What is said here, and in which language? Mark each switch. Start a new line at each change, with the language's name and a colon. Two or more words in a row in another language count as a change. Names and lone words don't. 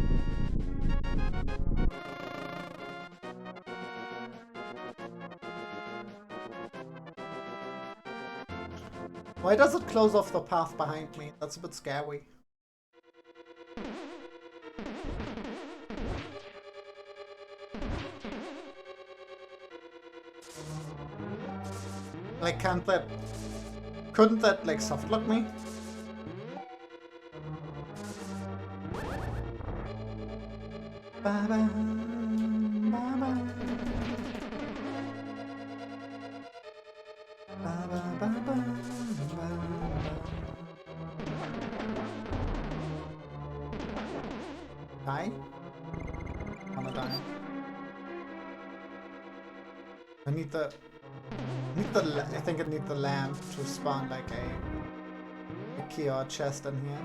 English: Why does it close off the path behind me? That's a bit scary. Like, couldn't that, like, softlock me? Ba-ba, ba-ba. Die? I'm gonna die. I need the I think I need the lamp to spawn like a key or a chest in here.